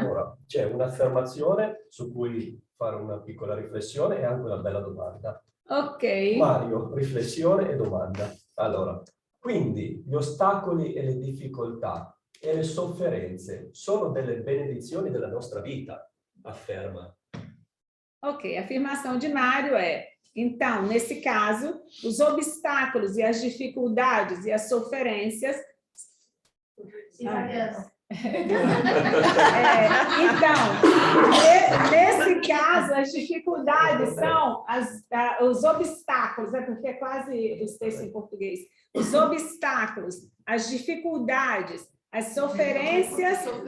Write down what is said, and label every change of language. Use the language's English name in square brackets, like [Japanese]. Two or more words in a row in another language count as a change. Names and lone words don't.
[Italian] Allora, c'è un'affermazione su cui fare una piccola riflessione e anche una bella domanda. Ok. Mario, riflessione e domanda. Allora, quindi gli ostacoli e le difficoltà e le sofferenze sono delle benedizioni della nostra vita, afferma. [Portuguese] Ok, a afirmação de Mário é, então, nesse caso, os obstáculos e as dificuldades e as sofrências... Então, nesse caso, as dificuldades são os obstáculos, é porque é quase os textos em português, os obstáculos, as dificuldades, as sofrências...